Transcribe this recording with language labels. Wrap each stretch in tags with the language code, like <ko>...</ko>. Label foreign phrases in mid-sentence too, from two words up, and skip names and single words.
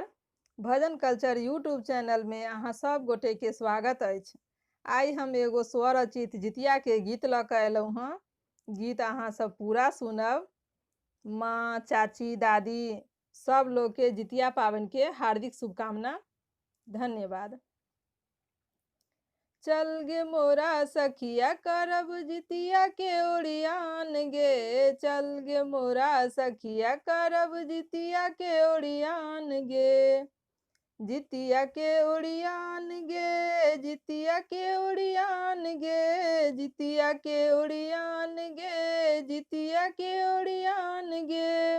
<mai>भजन कल्चर</mai> <en>YouTube channel</en> <mai>में अहाँ सब गोटे के स्वागत अछि। आई हम एगो स्वरचित जितिया के गीत लऽ कऽ अयलहुँ हँ। गीत अहाँ सब पूरा सुनब। माँ, चाची, दादी सब लोग के जितिया पावन के हार्दिक शुभकामना। धन्यवाद। चल गे मोरा सखिया करब जितिया के ओरियान गे, चल गे मोरा सखिया करब जितिया के ओरियान गे। जितिया के ओरियान गे, जितिया के ओरियान गे, जितिया के ओरियान गे, जितिया के ओरियान गे।</mai>